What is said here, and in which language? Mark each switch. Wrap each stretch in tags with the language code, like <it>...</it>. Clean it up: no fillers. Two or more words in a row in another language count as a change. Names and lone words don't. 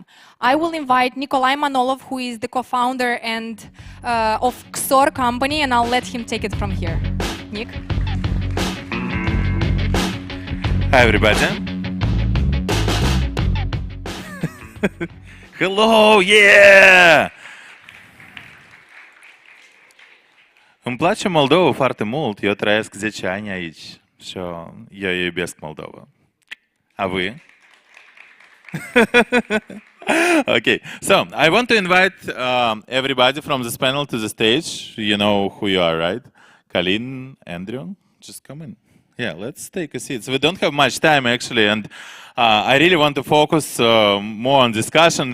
<en>I will invite Nicolae Manolov, who is the co-founder and of XOR company, and I'll let him take it from here. Nick? Hi, everybody. Hello, yeah!</en> <ro>Îmi place Moldova foarte mult. Eu trăiesc 10 ani aici și eu iubesc Moldova. A voi?</ro> <en>Okay, so I want to invite everybody from this panel to the stage. You know who you are, right? Kalin, Andrew, just come in. Yeah, let's take a seat. So we don't have much time actually, and I really want to focus more on discussion.</en>